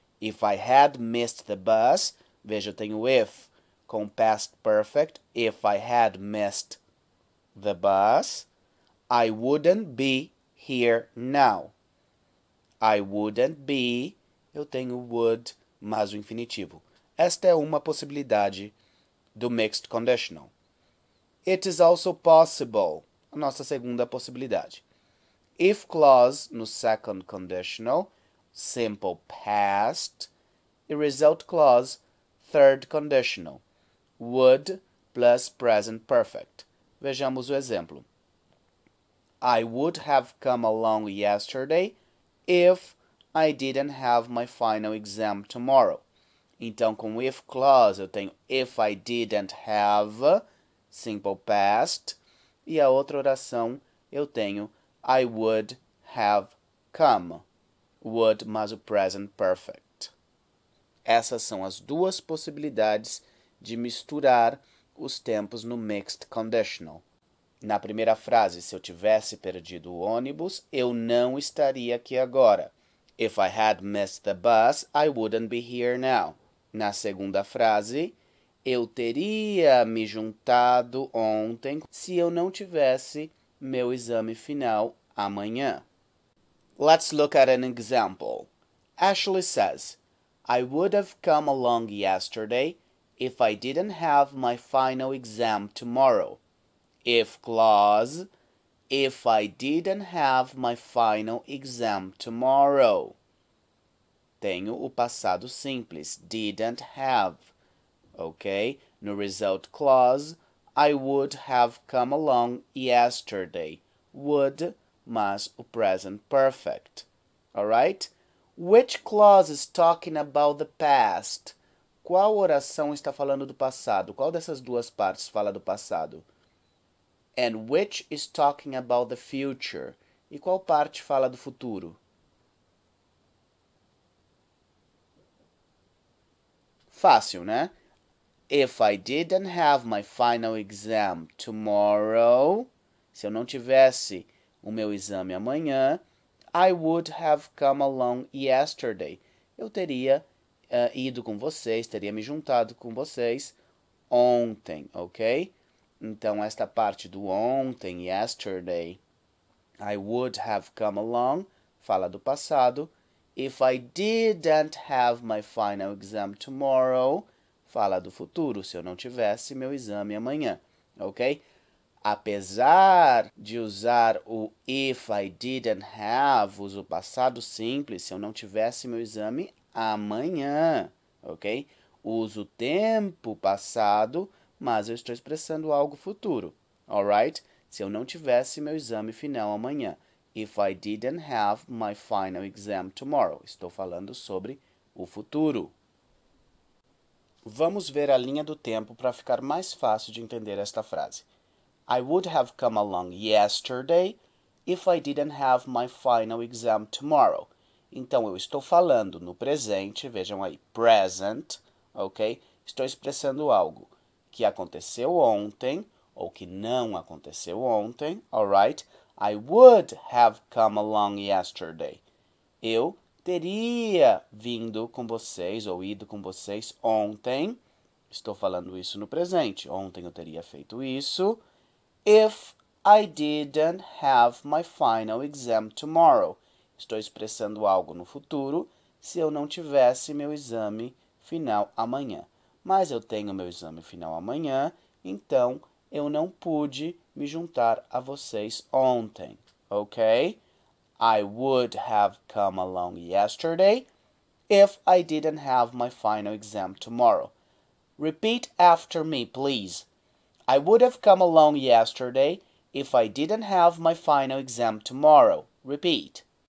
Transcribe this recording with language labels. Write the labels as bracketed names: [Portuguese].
[English] If I had missed the bus, [Portuguese] veja, eu tenho [English] if com past perfect. If I had missed the bus, I wouldn't be here now. I wouldn't be, [Portuguese] eu tenho would mais o infinitivo. Esta é uma possibilidade do mixed conditional. [English] It is also possible, [Portuguese] a nossa segunda possibilidade. [English] If clause no second conditional, simple past, e result clause, third conditional, would plus present perfect. [Portuguese] Vejamos o exemplo. [English] I would have come along yesterday if I didn't have my final exam tomorrow. [Portuguese] Então, com if clause, eu tenho [English] if I didn't have, [Portuguese] simple past, e a outra oração eu tenho [English] I would have come, [Portuguese] would mais o present perfect. Essas são as duas possibilidades de misturar os tempos no mixed conditional. Na primeira frase, se eu tivesse perdido o ônibus, eu não estaria aqui agora. [English] If I had missed the bus, I wouldn't be here now. [Portuguese] Na segunda frase, eu teria me juntado ontem se eu não tivesse meu exame final amanhã. [English] Let's look at an example. Ashley says, I would have come along yesterday if I didn't have my final exam tomorrow. If clause, if I didn't have my final exam tomorrow. [Portuguese] Tenho o passado simples, [English] didn't have, [Portuguese] ok? [English] No result clause, I would have come along yesterday. Would mais o present perfect, alright? Which clause is talking about the past? [Portuguese] Qual oração está falando do passado? Qual dessas duas partes fala do passado? [English] And which is talking about the future? [Portuguese] E qual parte fala do futuro? Fácil, né? [English] If I didn't have my final exam tomorrow, [Portuguese] se eu não tivesse o meu exame amanhã, [English] I would have come along yesterday. [Portuguese] Eu teria ido com vocês, teria me juntado com vocês ontem, ok? Então, esta parte do ontem, yesterday, [English] I would have come along, [Portuguese] fala do passado. [English] If I didn't have my final exam tomorrow, [Portuguese] fala do futuro, se eu não tivesse meu exame amanhã, ok? Apesar de usar o [English] if I didn't have, [Portuguese] uso o passado simples, se eu não tivesse meu exame amanhã, ok? Uso o tempo passado, mas eu estou expressando algo futuro, alright? Se eu não tivesse meu exame final amanhã. [English] If I didn't have my final exam tomorrow. [Portuguese] Estou falando sobre o futuro. Vamos ver a linha do tempo para ficar mais fácil de entender esta frase. [English] I would have come along yesterday if I didn't have my final exam tomorrow. [Portuguese] Então, eu estou falando no presente, vejam aí, present, ok? Estou expressando algo que aconteceu ontem ou que não aconteceu ontem, alright? [English] I would have come along yesterday. [Portuguese] Eu teria vindo com vocês ou ido com vocês ontem. Estou falando isso no presente. Ontem eu teria feito isso. [English] If I didn't have my final exam tomorrow. [Portuguese] Estou expressando algo no futuro se eu não tivesse meu exame final amanhã. Mas eu tenho meu exame final amanhã, então eu não pude me juntar a vocês ontem, ok? [English] I would have come along yesterday if I didn't have my final exam tomorrow. Repeat after me, please. I would have come along yesterday if I didn't have my final exam tomorrow. Repeat.